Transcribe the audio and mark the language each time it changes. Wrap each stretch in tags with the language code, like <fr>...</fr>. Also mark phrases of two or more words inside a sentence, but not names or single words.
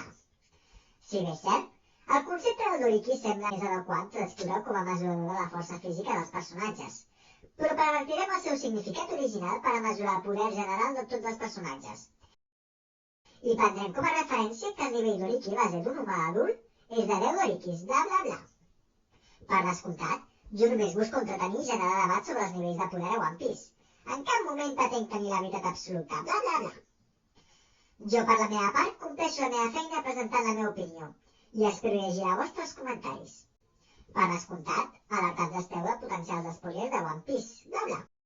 <ca>Si bé és cert, el concepte del Doriki sembla més adequat d'explorar com a mesurador de la força física dels personatges, però pervertirem el seu significat original per a mesurar el poder general de tots els personatges. I prendrem com a referència que el nivell Doriki base d'un humà adult és de 10 Dorikis, bla bla bla. Per descomptat, jo només busco entretenir i generar debat sobre els nivells de poder a One Piece. En cap moment pretenc tenir la veritat absoluta, bla bla bla. Jo, per la meva part, compleixo la meva feina presentant la meva opinió i espero llegir els vostres comentaris. Per descomptat, alertats esteu de potencials spoilers de One Piece, bla bla.</ca>